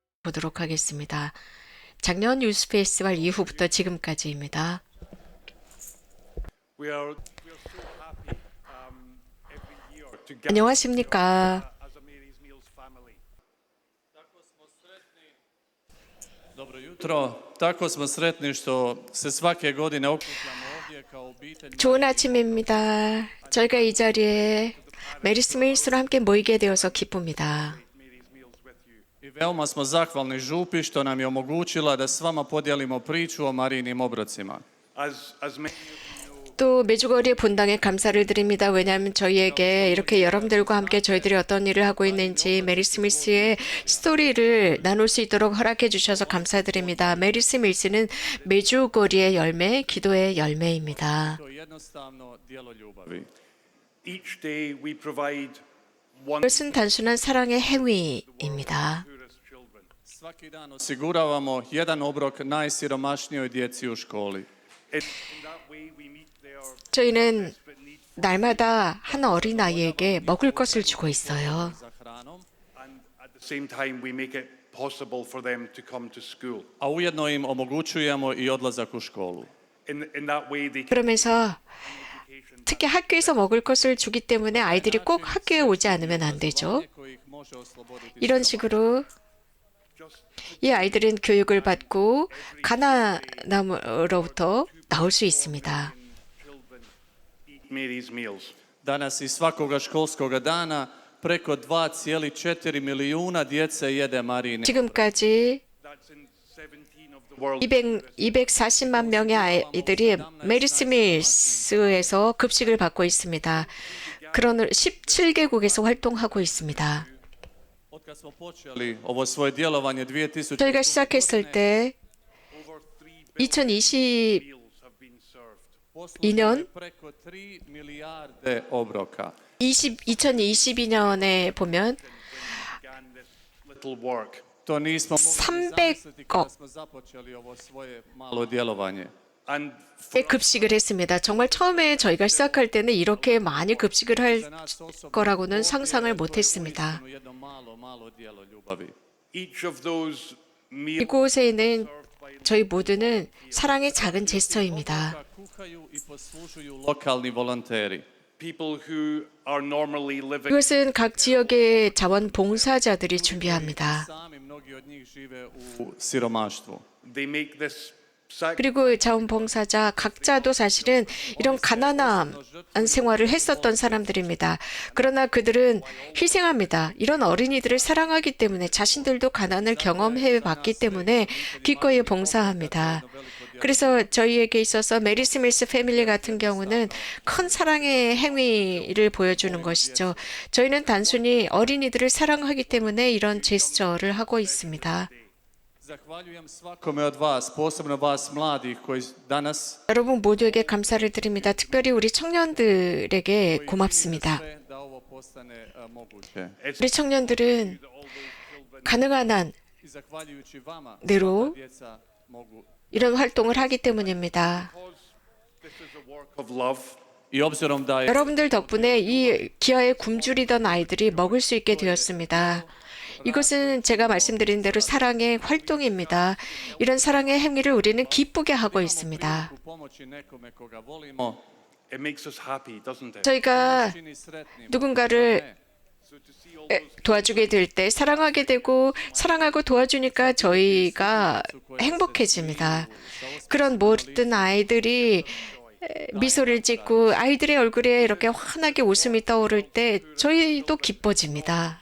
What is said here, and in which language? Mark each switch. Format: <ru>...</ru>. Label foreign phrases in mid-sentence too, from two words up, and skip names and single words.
<ko>보도록 하겠습니다. 작년 뉴스 페스티벌 이후부터 지금까지입니다. 안녕하십니까.</ko> <hr>Dobro jutro. Tako smo sretni što se svake godine okupljamo ovdje kao obitelj.</hr> <ko>좋은 아침입니다. 저희가 이 자리에 메리 스밀스로 함께 모이게 되어서 기쁩니다.</ko> <hr>I veoma smo zahvalni župi što nam je omogućila da s vama podijelimo priču o Marijinim obrocima.</hr> <ko>또 메주거리 본당에 감사를 드립니다. 왜냐하면 저희에게 이렇게 여러분들과 함께 저희들이 어떤 일을 하고 있는지 메리 스밀스의 스토리를 나눌 수 있도록 허락해 주셔서 감사드립니다. 메리 스밀스는 메주거리의 열매, 기도의 열매입니다.</ko> <hr>To je jednostavno djelo ljubavi.</hr> <en>Each day we provide one</en> <ko>이것은 단순한 사랑의 행위입니다.</ko> <en>poorest children.</en> <hr>Svaki dan osiguravamo jedan obrok najsiromašnijoj djeci u školi.</hr> <en>In that way we meet their</en> <ko>저희는</ko> <en>desperate need</en> <ko>날마다 한 어린아이에게 먹을 것을 주고 있어요.</ko> <hr>Za hranom,</hr> <en>and at the same time we make it possible for them to come to school.</en> <hr>a ujedno im omogućujemo i odlazak u školu.</hr> <en>In that way they can</en> <ko>그러면서 특히 학교에서 먹을 것을 주기 때문에 아이들이 꼭 학교에 오지 않으면 안 되죠.</ko> <hr>Koji ih može osloboditi</hr> <ko>이런 식으로</ko> <en>just</en> <ko>이 아이들은 교육을 받고 가난함으로부터 나올 수 있습니다.</ko> <en>children eat Mary's meals.</en> <hr>Danas iz svakoga školskoga dana preko 2,4 milijuna djece jede Marijine.</hr> <ko>지금까지</ko> <en>That's in 17 of the world.</en> <ko>240만 명의 아이들이 메리 스밀스에서 급식을 받고 있습니다. 그런 17개국에서 활동하고 있습니다.</ko> <hr>Otkad smo počeli ovo svoje djelovanje 2000</hr> <ko>저희가 시작했을 때</ko> <en>Over 3</en> <ko>2022년</ko> <en>meals have been served.</en> <hr>posluženo preko 3 milijarde obroka.</hr> <ko>2022년에 보면</ko> <en>Began this little work.</en> <hr>To nismo mogli 300 zamisliti kada smo započeli ovo svoje malo djelovanje.</hr> <en>And</en> <ko>급식을 했습니다. 정말 처음에 저희가 시작할 때는 이렇게 많이 급식을 할</ko> <hr>Za nas osobno</hr> <ko>거라고는 상상을</ko> <hr>to je</hr> <ko>못했습니다.</ko> <hr>uistinu jedno malo djelo ljubavi.</hr> <en>each of those meals</en> <ko>이곳에 있는</ko> <en>served by</en> <ko>저희 모두는 사랑의 작은 제스처입니다.</ko> <hr>Obroka kuhaju i poslužuju lokalni volonteri.</hr> <en>people who are normally living</en> <ko>이것은 각 지역의 자원봉사자들이 준비합니다.</ko> <hr>Sami mnogi od njih žive u siromaštvu.</hr> <en>they make this sacrifice</en> <ko>그리고 자원봉사자 각자도 사실은 이런 가난한 생활을 했었던 사람들입니다. 그러나 그들은 희생합니다. 이런 어린이들을 사랑하기 때문에 자신들도 가난을 경험해 봤기 때문에 기꺼이 봉사합니다. 그래서 저희에게 있어서 메리 스밀스 패밀리 같은 경우는 큰 사랑의 행위를 보여주는 것이죠. 저희는 단순히 어린이들을 사랑하기 때문에 이런 제스처를 하고 있습니다.</ko> <hr>Zahvaljujem svakome od vas, posebno vas mladih koji danas</hr> <ko>여러분 모두에게 감사를 드립니다. 특별히 우리 청년들에게 고맙습니다.</ko> <hr>sve da ovo postane moguće.</hr> <ko>우리 청년들은 가능한 한</ko> <hr>I zahvaljujući vama,</hr> <ko>대로</ko> <hr>sva djeca mogu.</hr> <ko>이런 활동을 하기 때문입니다.</ko> <en>this is a work of love.</en> <hr>I obzirom da je</hr> <ko>여러분들 덕분에 이 기아에 굶주리던 아이들이 먹을 수 있게 되었습니다. 이것은 제가 말씀드린 대로 사랑의 활동입니다. 이런 사랑의 행위를 우리는 기쁘게 하고 있습니다.</ko> <hr>u pomoći nekome koga volimo,</hr> <en>It makes us happy, doesn't it?</en> <ko>저희가</ko> <hr>čini sretnim.</hr> <ko>누군가를</ko> <en>So to see all those</en> <ko>도와주게 될 때 사랑하게 되고 사랑하고 도와주니까 저희가 행복해집니다. 그런 모든 아이들이 미소를 짓고 아이들의 얼굴에 이렇게 환하게 웃음이 떠오를 때 저희도 기뻐집니다.</ko>